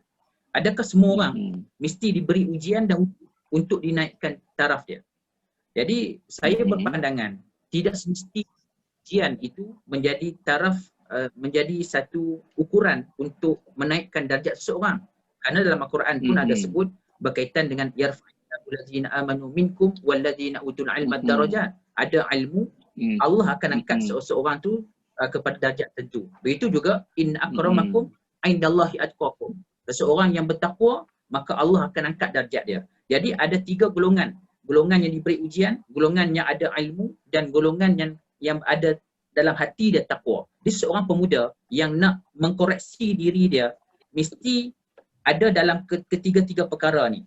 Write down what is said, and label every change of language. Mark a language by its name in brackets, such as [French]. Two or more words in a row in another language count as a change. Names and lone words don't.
[Malay] Adakah semua orang mesti diberi ujian dan untuk dinaikkan taraf dia? Jadi saya berpandangan tidak semesti ujian itu menjadi taraf, menjadi satu ukuran untuk menaikkan darjat seseorang. Kerana dalam Al-Quran pun ada sebut berkaitan dengan [Arabic] يرفع الله آمنوا منكم والذين أوتوا العلم درجات. [Malay] Ada ilmu, Allah akan angkat seseorang tu kepada darjat tertentu. [Arabic] Begitu juga إن أكرمكم عند الله أتقاكم. [Malay] Seseorang yang bertakwa, maka Allah akan angkat darjat dia. Jadi ada 3 golongan. Golongan yang diberi ujian, golongan yang ada ilmu dan golongan yang ada dalam hati dia takwa. Dia seorang pemuda yang nak mengkoreksi diri dia, mesti ada dalam ketiga-tiga perkara ni.